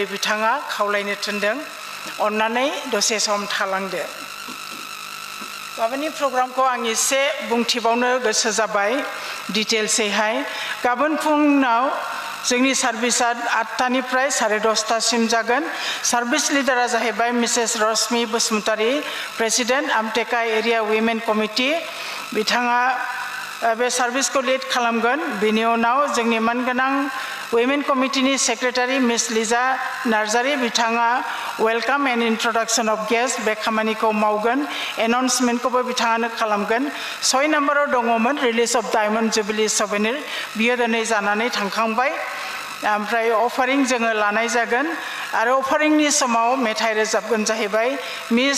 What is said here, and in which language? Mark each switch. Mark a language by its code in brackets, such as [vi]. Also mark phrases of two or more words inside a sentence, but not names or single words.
[brx] बिथाङा खावलायनो थिनदों अन्नानै दसे सम थालांदो गाबोननि प्रग्रामखौ आं एसे बुंथिबावनो गोसो जाबाय डिटेल्सैहाय गाबोन फुङाव जोंनि सार्भिसआ 8टानिफ्राय 10:30सिम जागोन सार्भिस लिडारा जाहैबाय मिसेस रश्मि बसुमतारी प्रेसिडेन्ट आमटेका [en] area women committee [brx] बिथाङा बे सार्भिसखौ लिड खालामगोन बिनि उनाव जोंनि मानगोनां [en] Women Committee Secretary Ms. [brx] Liza Narzari बिथाङा [en] Welcome and Introduction of Guests [brx] बे खामानिखौ मावगोन Announcement खौबो बिथाङानो खालामगोन 6 नम्बराव दङमोन [en] Release of Diamond Jubilee Souvenir [brx] बियो दिनै जानानै थांखांबाय ओमफ्राय अफारिं जोङो लानाय जागोन आरो अफारिंनि समाव मेथाइ रोजाबगोन जाहैबाय मिस